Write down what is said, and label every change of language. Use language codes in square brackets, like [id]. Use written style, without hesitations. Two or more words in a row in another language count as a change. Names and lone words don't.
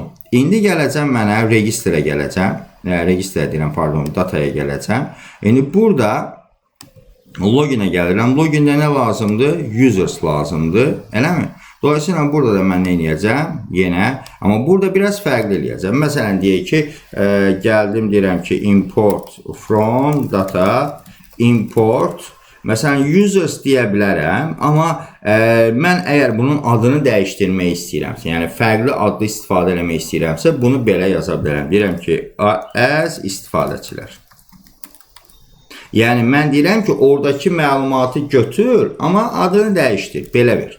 [az] İndi gələcəm mənə registerə gələcəm. Registerə deyirəm, pardon, dataya gələcəm. İndi burada loginə gəlirəm. Logində nə lazımdır? Users lazımdır. Eləmi? Dolayısıyla burada da mən nə edəcəm? Yenə, amma burada biraz fərqli eləyəcəm. Məsələn, deyək ki, gəldim, deyirəm ki, [en] import from data, import, [az] məsələn, users deyə bilərəm, amma mən əgər bunun adını dəyişdirmək istəyirəmsə, yəni fərqli adlı istifadə eləmək istəyirəmsə, bunu belə yaza bilərəm. Deyirəm ki, as istifadəçilər. Yəni, mən deyirəm ki, oradakı məlumatı götür, amma adını dəyişdir, belə ver.